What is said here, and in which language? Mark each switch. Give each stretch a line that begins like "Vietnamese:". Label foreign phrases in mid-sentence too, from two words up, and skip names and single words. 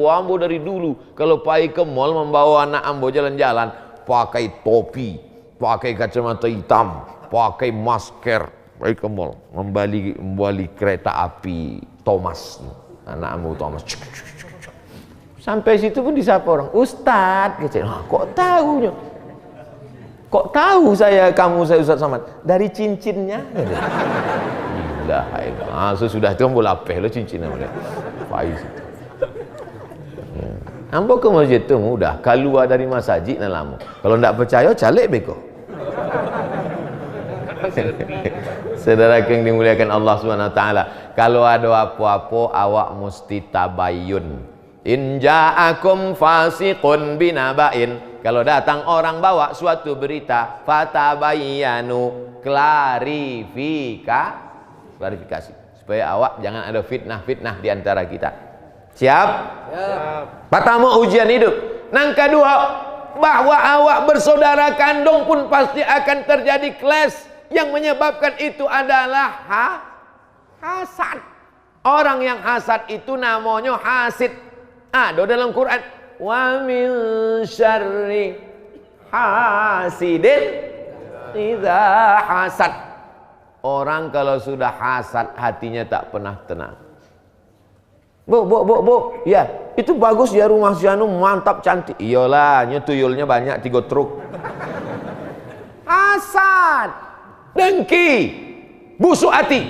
Minangkabau: Ambo dari dulu kalau pergi ke mall membawa anak ambo jalan-jalan pakai topi, pakai kacamata hitam, pakai masker, pergi ke mall membeli kereta api Thomas, anak ambo Thomas.
Indonesian: Sampai situ pun disapa orang, Ustadz, kok tahunya? Kok tahu kamu saya Ustadz Samad?
Minangkabau: Dari cincinnya. Sudah itu ambo lapeh lo cincinnya boleh. Faiz. Ambo ke masjid itu mudah, keluar dari masjid nan lama. Kalau ndak percaya calik beko.
Indonesian: Saudara yang dimuliakan Allah
Arabic: سبحانه وتعالى,
Indonesian: kalau ada apa-apa awak mesti tabayun.
Arabic: إن جاءكم فاسق بنبإ.
Indonesian: Kalau datang orang bawa suatu berita, fatabayyanu, klarifikasi supaya awak jangan ada fitnah-fitnah di antara kita. Siap? Siap. Pertama ujian hidup. Yang kedua, bahwa awak bersaudara kandung pun pasti akan terjadi clash. Yang menyebabkan itu adalah hasad. Orang yang hasad itu namanya hasid. Ada dalam Quran,
Arabic: ومن شر حاسد إذا حسد.
Indonesian: Orang kalau sudah hasad hatinya tak pernah tenang. Bu, ya itu bagus ya rumah si anu, mantap cantik. Iyalah, tuyulnya banyak 3 truk. Hasad, dengki, busuk hati.